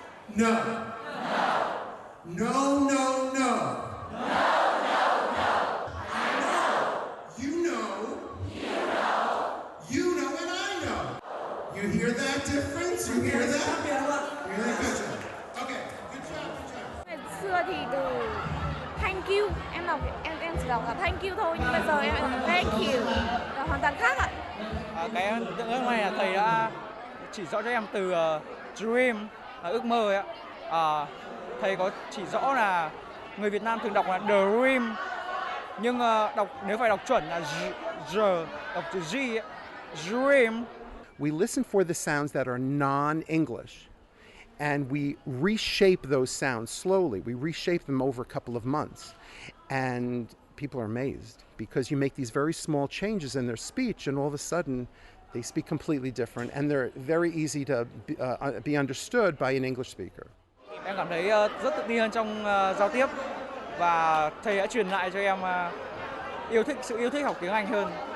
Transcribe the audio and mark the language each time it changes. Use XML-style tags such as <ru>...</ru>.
<en>No. No, no, no. No, no, no. I know. You know. You know. You know and I know. You hear that difference? You hear that? You hear that? Good job. Okay. Good job. Good job.</en> <vi>Ngày xưa thì từ</vi> <en>thank you</en> <vi>em đọc em chỉ đọc là thank you thôi, nhưng bây giờ em đọc thank you là hoàn toàn khác ạ. Cái ấn tượng hôm nay là thầy đã chỉ rõ cho em từ dream là ước mơ ấy ạ. Thầy có chỉ rõ là người Việt Nam thường đọc là dream, nhưng nếu phải đọc chuẩn là đọc chữ G ấy, dream.</vi> <en>We listen for the sounds that are non-English, and we reshape those sounds slowly. We reshape them over a couple of months, and people are amazed because you make these very small changes in their speech, and all of a sudden they speak completely different, and they're very easy to be understood by an English speaker.</en> <vi>Em cảm thấy rất tự tin hơn trong giao tiếp, và thầy đã truyền lại cho em sự yêu thích học tiếng Anh hơn.</vi>